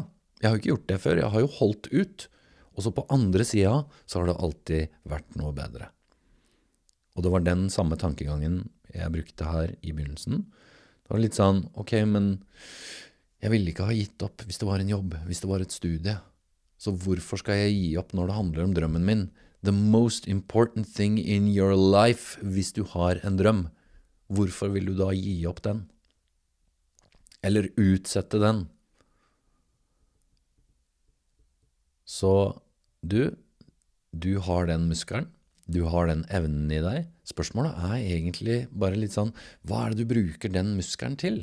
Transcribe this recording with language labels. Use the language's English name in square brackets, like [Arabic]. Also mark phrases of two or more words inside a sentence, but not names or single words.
[Norwegian] Jeg har jo ikke gjort det før, jeg har jo holdt ut. Og så på andre siden, så har det alltid vært noe bedre. Og det var den samme tankegangen jeg brukte her i begynnelsen. Det var litt sånn, ok, men jeg ville ikke ha gitt opp hvis det var en jobb, hvis det var et studie. Så hvorfor skal jeg gi opp når det handler om drømmen min? [English] The most important thing in your life [Norwegian] hvis du har en drøm. Hvorfor vil du da gi opp den? Eller utsette den? Så du har den muskelen, du har den evnen i deg. Spørsmålet er egentlig bare litt sånn, hva er det du bruker den muskelen til?